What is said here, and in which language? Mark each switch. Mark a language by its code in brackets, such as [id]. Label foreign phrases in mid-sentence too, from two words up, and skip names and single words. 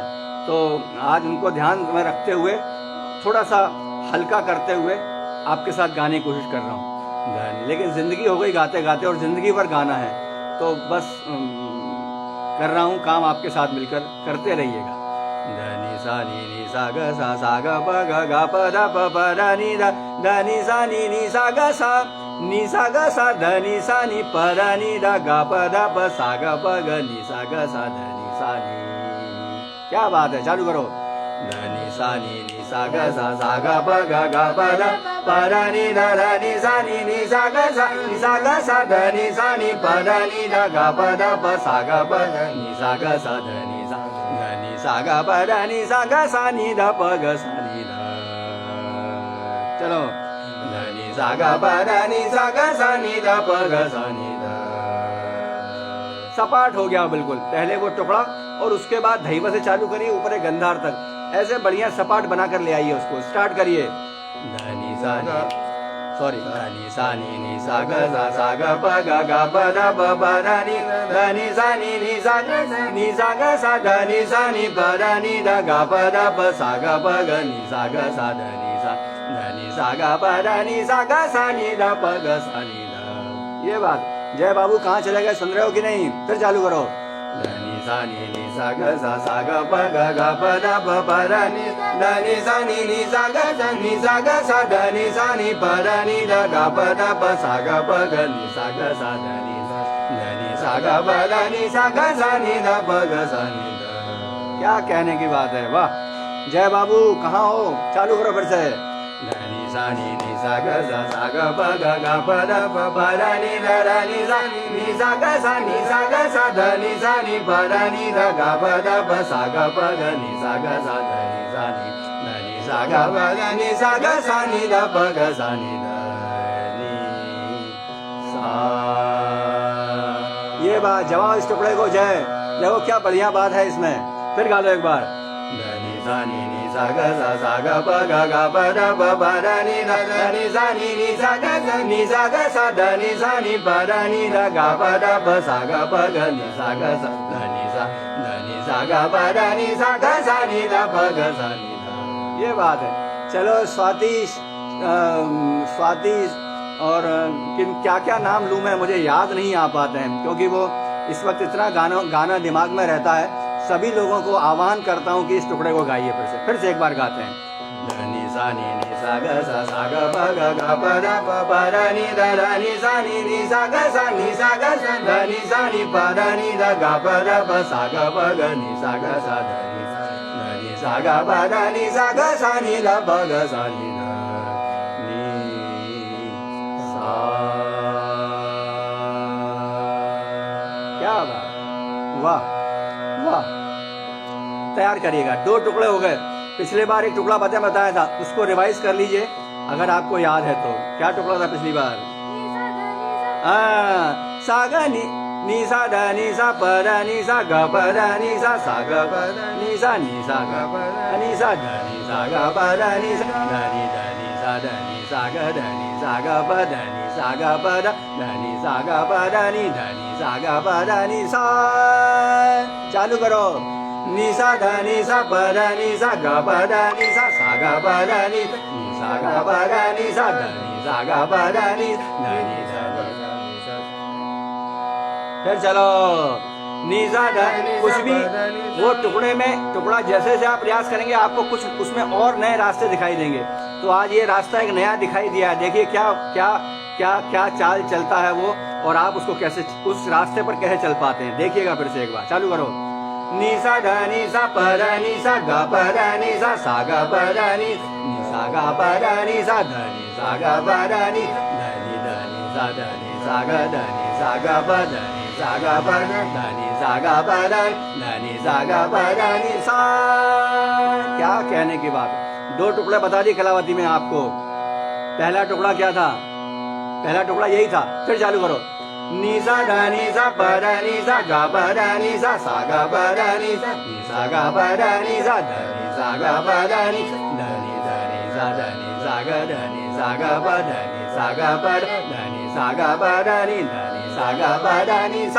[hi] तो आज उनको ध्यान में रखते हुए, थोड़ा सा हल्का करते हुए आपके साथ गाने की कोशिश कर रहा हूँ। लेकिन जिंदगी हो गई गाते गाते, और जिंदगी भर गाना है, तो बस कर रहा हूँ काम आपके साथ मिलकर, करते रहिएगा। धनी सा नी सा ग सा ग प ग प ध प प र नी ध धनी सा नी सा ग सा धनी सा नी प र नी ध ग प ध प सा ग प ग नी सा ग सा धनी सा नी। क्या बात है, चालू करो। धनी सा ग सा ग प ग प ध प र नी ध धनी सा ग सा धनी सा नी प र नी ध ग प ध प सा ग प ग नी सा ग सा धनी सा ग प ध नी सा ग सा नी ध प ग सा नी ध। चलो। धनी सा ग प ध नी सा ग सा नी ध प ग सा नी ध। सपाट हो गया बिल्कुल। पहले वो टुकड़ा और उसके बाद धैवा से चालू करिए ऊपर एक गंधार तक, ऐसे बढ़िया सपाट बनाकर ले आइए उसको। स्टार्ट करिए। धनी सा नी सॉरी धनी सा नी सा ग प ग प ध प प र नी धनी सा ग सा धनी सा नी प र नी ध ग प ध प सा ग प ग नी सा ग सा धनी सा ग प ध नी सा ग सा नी ध प ग सा नी ध। ये बात। जय बाबू कहाँ चले गए, सुन रहे हो कि नहीं? फिर चालू करो। धनी सा ग प ग प ध प प र नी धनी सा ग सा धनी सा नी प र नी ध ग प ध प सा ग प ग नी सा ग सा धनी सा ग प ध नी सा ग सा नी ध प ग सा नी ध। क्या कहने की बात है, वाह। जय बाबू कहाँ हो, चालू करो फिर से। धनी सा ग प ग प ध प प र नी ध नी सा ग सा धनी सा नी प र नी ध ग प ध प सा ग प ग नी सा ग सा धनी सा ग प ध नी सा ग सा नी ध प ग सा नी ध नी सा। ये बात, जवाब इस टुकड़े को जय। देखो क्या बढ़िया बात है इसमें। फिर गा लो एक बार। धनी सा ग प ग प ध प प र नी ध धनी सा ग सा धनी सा नी प र नी ध ग प ध प सा ग प ग नी सा ग सा धनी सा ग प ध नी सा ग सा नी ध प ग सा नी ध। ये बात है। चलो स्वाति और किन क्या क्या नाम लूँ मैं, मुझे याद नहीं आ पाते हैं, क्योंकि वो इस वक्त इतना गाना दिमाग में रहता है। सभी लोगों को आह्वान करता हूँ कि इस टुकड़े को गाइए फिर से एक बार गाते हैं। धनी सा ग ग प ग प ध प प र नी ध नी सा ग सा धनी सा नी प र नी ध ग प ध प सा ग प ग नी सा ग सा धनी सा ग प ध नी सा ग सा नी ध प ग सा नी ध नी सा। क्या बात, वाह वाह। तैयार करिएगा। 2 टुकड़े हो गए। पिछले बार एक टुकड़ा बताया था, उसको रिवाइज कर लीजिए अगर आपको याद है तो। क्या टुकड़ा था पिछली बार? सा ग नी सा ध नी सा प र नी सा ग प ध नी सा ग प नी सा ग प नी सा ध नी सा ग प ध नी सा ध नी सा ग ध नी सा ग प ध नी सा ग प ध नी सा ग प ध नी ध नी सा ग प ध नी सा। चालू करो। नी सा ध नी सा प ध नी सा ग प ध नी सा ग प ध नी सा ग प ध नी सा ध नी सा ग प ध नी ध नी सा। फिर चलो। नी सा ध कुछ भी वो टुकड़ा जैसे जैसे आप प्रयास करेंगे आपको कुछ उसमें और नए रास्ते दिखाई देंगे। तो आज ये रास्ता एक नया दिखाई दिया है। देखिए क्या क्या क्या क्या चाल चलता है वो, और आप उसको कैसे उस रास्ते पर कैसे चल पाते हैं। देखिएगा फिर से एक बार। चालू करो। नी सा ध नी सा प र नी सा ग प र नी सा ग प र नी सा ग प र नी सा ध नी सा ग प र नी ध नी सा ध नी सा ग ध नी सा ग प ध नी सा ग प ध नी सा ग प ध नी सा ग प ध नी सा। क्या कहने की बात। दो टुकड़े बता दिए कलावती में आपको। पहला टुकड़ा क्या था? पहला टुकड़ा यही था। फिर चालू करो। नी सा ध नी सा प र नी सा ग प र नी सा ग प र नी सा ग प र नी सा ध नी सा ग प ध नी ध नी सा ध नी सा ग ध नी सा ग प ध नी सा ग प ध नी सा ग प ध नी ध नी सा ग प ध नी सा।